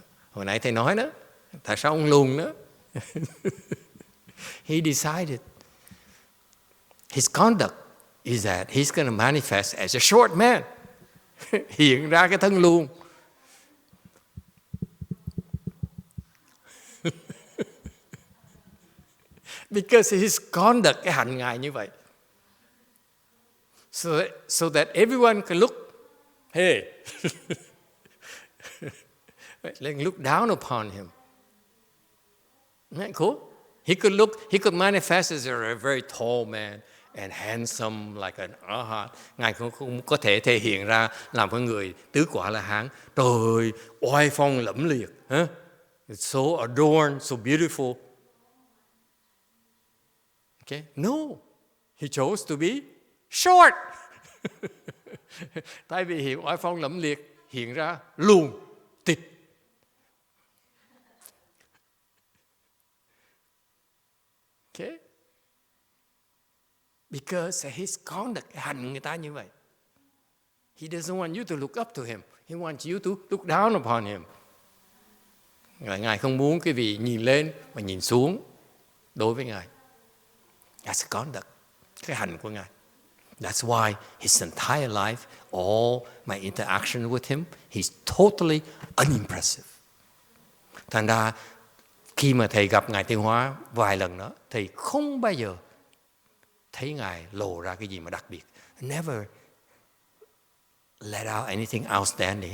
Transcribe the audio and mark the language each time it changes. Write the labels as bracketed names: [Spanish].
[Vietnamese] Hồi nãy thầy nói đó, tại sao ông lùn đó? [English] He decided his conduct is that he's going to manifest as a short man. [Vietnamese] Hiện ra cái thân luôn. Because his conduct, [English] cái hành Ngài như vậy. So that everyone can look, hey, look down upon him. Isn't that cool? He could manifest as a very tall man and handsome like an arhat. [Vietnamese] Ngài cũng có thể thể hiện ra làm con người tứ quả La Hán. Trời ơi, oai phong lẫm liệt. [English] It's so adorned, so beautiful. Okay? No, he chose to be short. [Vietnamese] Tại vì hiện oai phong lẫm liệt hiện ra lùn, tịt. [English] Okay? Because his conduct, [Vietnamese] hành người ta như vậy. [English] He doesn't want you to look up to him. He wants you to look down upon him. [Vietnamese] Ngài không muốn cái vị nhìn lên mà nhìn xuống đối với Ngài. [English] That's the conduct, [Vietnamese] cái hành của Ngài. [English] That's why his entire life, all my interaction with him, he's totally unimpressive. [Vietnamese] Thành ra khi mà thầy gặp Ngài Tiêu Hóa vài lần đó, thầy không bao giờ thấy Ngài lộ ra cái gì mà đặc biệt. [English] Never let out anything outstanding.